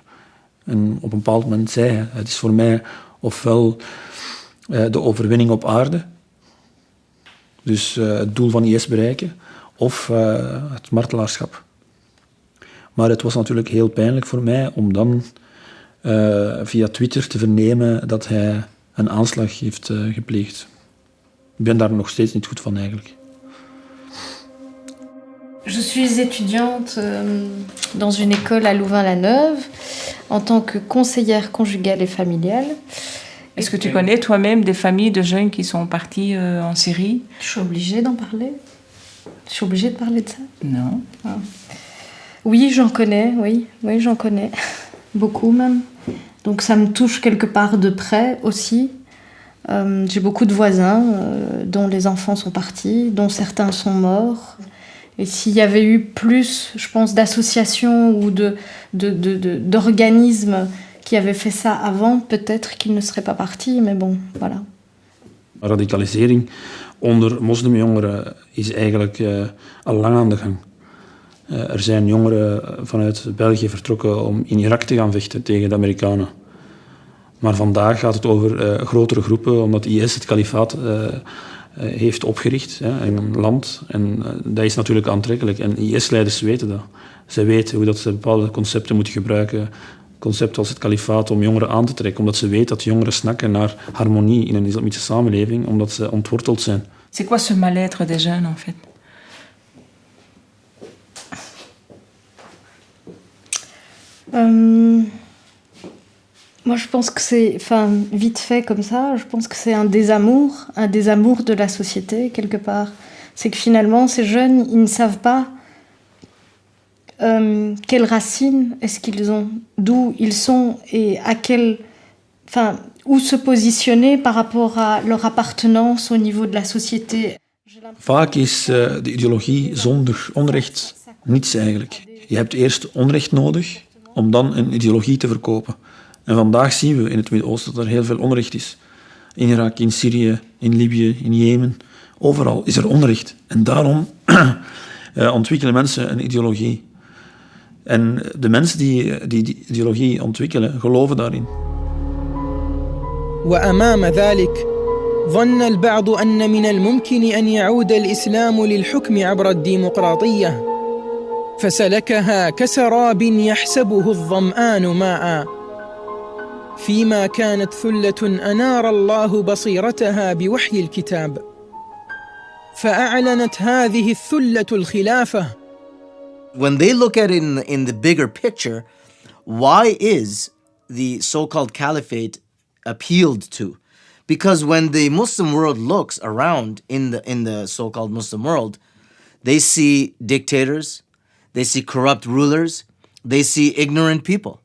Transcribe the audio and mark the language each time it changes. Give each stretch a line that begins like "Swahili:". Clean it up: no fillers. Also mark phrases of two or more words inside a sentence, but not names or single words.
Dutch: En op een bepaald moment zei hij, het is voor mij ofwel de overwinning op aarde, dus het doel van IS bereiken, of het martelaarschap. Maar het was natuurlijk heel pijnlijk voor mij om dan via Twitter te vernemen dat hij een aanslag heeft gepleegd. Ik ben daar nog steeds niet goed van eigenlijk.
French: Je suis étudiante dans une école à Louvain-la-Neuve en tant que conseillère conjugale et familiale. Est-ce que tu connais toi-même des familles de jeunes qui sont partis en Syrie? Je suis obligée d'en parler. Je suis obligée de parler de ça? Non. Ah. Oui, j'en connais, oui, j'en connais. Beaucoup même. Donc ça me touche quelque part de près aussi. J'ai beaucoup de voisins dont les enfants sont partis, dont certains sont morts. Et s'il y avait eu plus, je pense, d'associations ou d'organismes qui avaient fait ça avant, peut-être qu'ils ne seraient pas partis, mais bon, voilà.
Dutch: Radicalisering onder moslimjongeren is eigenlijk al lang aan de gang. Er zijn jongeren vanuit België vertrokken om in Irak te gaan vechten tegen de Amerikanen. Maar vandaag gaat het over grotere groepen, omdat IS het kalifaat heeft opgericht in een land. En dat is natuurlijk aantrekkelijk. En IS-leiders weten dat. Zij weten hoe dat ze bepaalde concepten moeten gebruiken. Concepten als het kalifaat om jongeren aan te trekken. Omdat ze weten dat jongeren snakken naar harmonie in een islamitische samenleving, omdat ze ontworteld zijn.
French: C'est quoi ce mal-être des jeunes en fait? Moi, je pense que c'est, enfin, vite fait comme ça, je pense que c'est un désamour de la société, quelque part. C'est que finalement, ces jeunes, ils ne savent pas quelles racines est-ce qu'ils ont, d'où ils sont et où se positionner par rapport à leur appartenance au niveau de la société.
Dutch: Vaak is de ideologie zonder onrecht niets eigenlijk. Je hebt eerst onrecht nodig om dan een ideologie te verkopen. En vandaag zien we in het Midden-Oosten dat er heel veel onrecht is. In Irak, in Syrië, in Libië, in Jemen. Overal is er onrecht. En daarom ontwikkelen mensen een ideologie. En de mensen die die ideologie ontwikkelen, geloven daarin.
Arabic: وأمام ذلك ظن البعض أن من الممكن أن يعود الإسلام للحكم عبر الديمقراطية فسلكها كسراب يحسبه الظمآن ماء فيما كانت ثلة أنار الله بصيرتها بوحي الكتاب فأعلنت هذه الثلة الخلافة.
English: When they look at it in the bigger picture, why is the so-called caliphate appealed to? Because when the Muslim world looks around in the so-called Muslim world, they see dictators, they see corrupt rulers, they see ignorant people.